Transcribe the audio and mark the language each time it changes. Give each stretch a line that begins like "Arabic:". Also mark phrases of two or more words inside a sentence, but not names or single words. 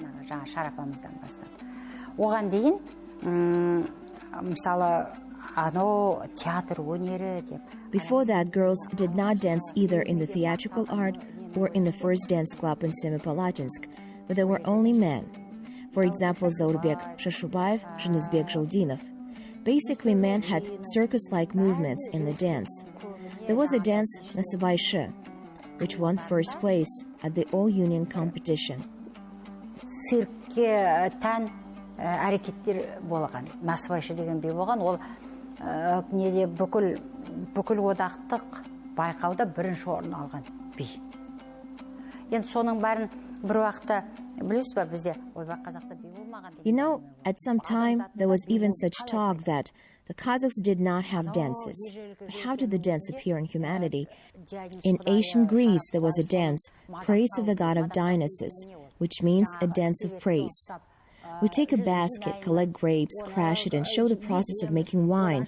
English: Before that, girls did not dance either in the theatrical art or in the first dance club in Semipalatinsk, but there were only men. For example, Zaurbek Shashubayev, Zhenizbek Zholdinov. Basically, men had circus-like movements in the dance. There was a dance Nasibay Shi, which won first place at the all-union competition.
Kazakh: Циркке тән әрекеттер болған. Насыбай Ши деген би болған. Ол неде бүкіл одақтық байқауда бірінші орын алған би. Енді соның бәрін бір уақытта білесіз ба, бізде ойбай қазақта би болмаған.
English: You know, at some time there was even such talk that the Kazakhs did not have dances. But how did the dance appear in humanity? In ancient Greece there was a dance, praise of the god of Dionysus, which means a dance of praise. We take a basket, collect grapes, crash it, and show the process of making wine.